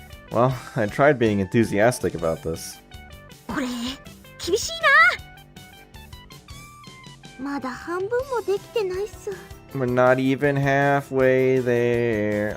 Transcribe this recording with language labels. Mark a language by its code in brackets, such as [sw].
[en] Well, I tried being enthusiastic about this. [ja] これ厳しいな。まだ半分もできてないっす。 [en] We're not even halfway there.